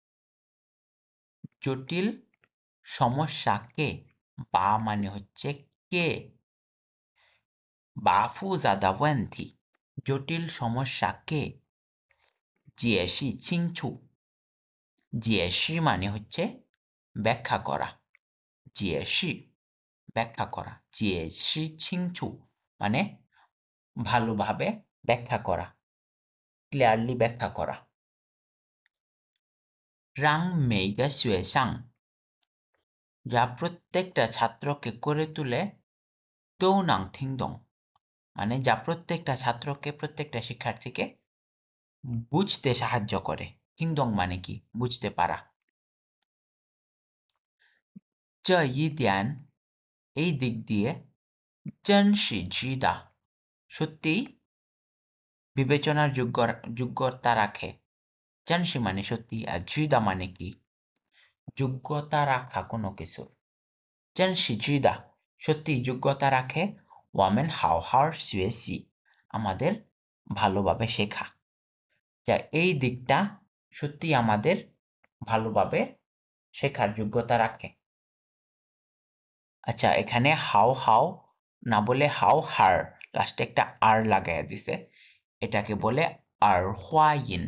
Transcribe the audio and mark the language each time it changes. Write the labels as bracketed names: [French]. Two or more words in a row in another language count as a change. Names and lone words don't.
[Bangla] জটিল সমস্যাকে বা মানে হচ্ছে কে [Chinese] 把复杂的问题 [Bangla] জটিল সমস্যাকে [Chinese] 解释清楚 [Bangla] 解释 মানে হচ্ছে ব্যাখ্যা করা 解释 ব্যাখ্যা করা [Chinese] 解释清楚 [Bangla] মানে ভালোভাবে ব্যাখ্যা করা, ক্লিয়ারলি ব্যাখ্যা করা। [Chinese] 让每个学生 [Bangla] যা প্রত্যেকটা ছাত্রকে করে তুলে [Chinese] 都能听懂, [Bangla] মানে যা প্রত্যেকটা ছাত্রকে, প্রত্যেকটা শিক্ষার্থীকে বুঝতে সাহায্য করে। থিংদং মানে কি? বুঝতে পারা। [Chinese] 这一点 [Bangla] এই দিক দিয়ে [Chinese] 真是值得 [Bangla] সত্যিই বিবেচনার যোগ্যতা রাখে। 真是 মানে সত্যি, আর 值得 মানে কি? যোগ্যতা রাখা কোনো কিছুর। [Chinese] 真是值得 [Bangla] সত্যিই যোগ্যতা রাখে। [Chinese] 我们好好学习 [Bangla] আমাদের ভালোভাবে শেখা। যা এই দিকটা সত্যিই আমাদের ভালোভাবে শেখার যোগ্যতা রাখে। আচ্ছা, এখানে [Chinese] 好好 [Bangla] না বলে [Chinese] 好好儿, [Bangla] লাস্টে একটা আর লাগাইয়া দিছে, এটাকে বলে [Chinese] 儿化音.